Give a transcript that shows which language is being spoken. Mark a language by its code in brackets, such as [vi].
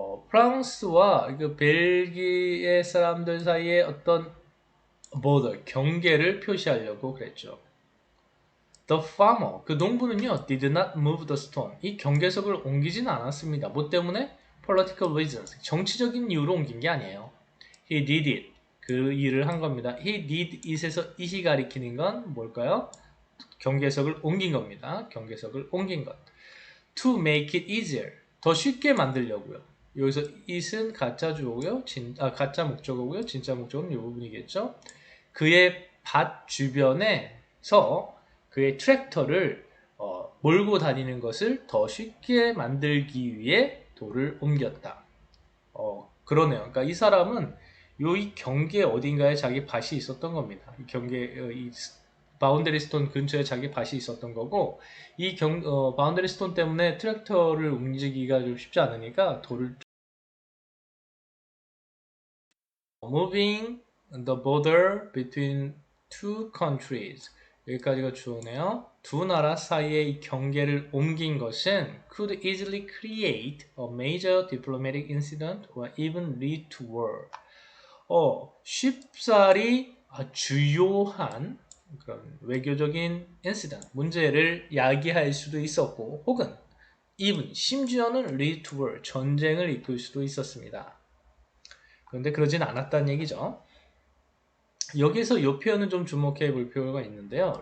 [ko] 프랑스와 그 벨기에 사람들 사이에 어떤 border, 경계를 표시하려고 그랬죠. [en] The farmer, [ko] 그 농부는요, [en] did not move the stone. [ko] 이 경계석을 옮기지는 않았습니다. 뭐 때문에? [en] Political reasons. [ko] 정치적인 이유로 옮긴 게 아니에요. [en] He did it. [ko] 그 일을 한 겁니다. [en] He did it [ko] 에서 it이 가리키는 건 뭘까요? 경계석을 옮긴 겁니다. 경계석을 옮긴 것. [en] To make it easier. [ko] 더 쉽게 만들려고요. 여기서 it은 가짜 주어고요. 가짜 목적어고요. 진짜 목적어는 이 부분이겠죠. 그의 밭 주변에서 그의 트랙터를 몰고 다니는 것을 더 쉽게 만들기 위해 돌을 옮겼다. 그러네요. 그러니까 이 사람은 이 경계 어딘가에 자기 밭이 있었던 겁니다. 이 경계 이 바운더리 스톤 근처에 자기 밭이 있었던 거고 이 바운더리 스톤 때문에 트랙터를 움직이기가 좀 쉽지 않으니까 돌을 [en] moving the border between two countries [ko] 여기까지가 주어네요. 두 나라 사이의 이 경계를 옮긴 것은 [en] could easily create a major diplomatic incident or even lead to war. [ko] 쉽사리 주요한 그런 외교적인 incident, 문제를 야기할 수도 있었고 혹은 even 심지어는 [en] lead to war, [ko] 전쟁을 이끌 수도 있었습니다. 그런데 그러진 않았다는 얘기죠. 여기서 이 표현은 좀 주목해 볼 필요가 있는데요.